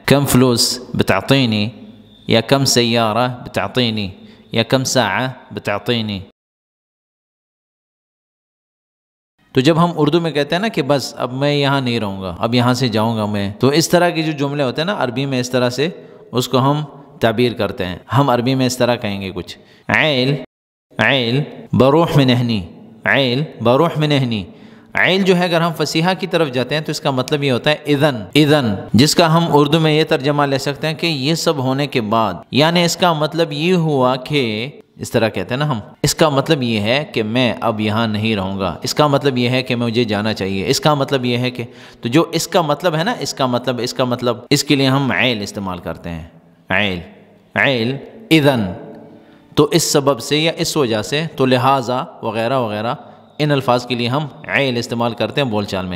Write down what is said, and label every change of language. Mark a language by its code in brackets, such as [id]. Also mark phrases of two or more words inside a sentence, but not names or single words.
[ar] کم فلوس بتعطيني یا کم سیارہ بتعطيني یا کم ساعة بتعطيني۔ [ur] تو جب ہم اردو میں کہتے ہیں نا کہ بس اب میں یہاں نہیں رہوں گا، اب یہاں سے جاؤں گا میں، تو اس طرح کے جو جملے ہوتے ہیں نا عربی میں اس طرح سے اس کو ہم تعبیر کرتے ہیں۔ ہم عربی میں اس طرح کہیں گے کچھ، [ar] عیل عیل بروح من ہنی، عیل بروح من ہنی۔ [ur] عیل جو ہے اگر ہم فصیحہ کی طرف جاتے ہیں تو اس کا مطلب یہ ہوتا ہے [ar] اذن، اذن، [ur] جس کا ہم اردو میں یہ ترجمہ لے سکتے ہیں کہ یہ سب ہونے کے بعد، یعنی اس کا مطلب یہ ہوا کہ، اس طرح کہتے ہیں نا ہم، اس کا مطلب یہ ہے کہ میں اب یہاں نہیں رہوں گا، اس کا مطلب یہ ہے کہ مجھے جانا چاہیے، اس کا مطلب یہ ہے کہ، تو جو اس کا مطلب ہے نا، اس کا مطلب اس کے لیے ہم عیل استعمال کرتے ہیں، [ar] عیل عیل اذن، [ur] تو اس سبب سے یا اس وجہ سے، تو لہٰذا وغیرہ وغیرہ، ان الفاظ کے لیے ہم عیل استعمال کرتے ہیں بول چال میں۔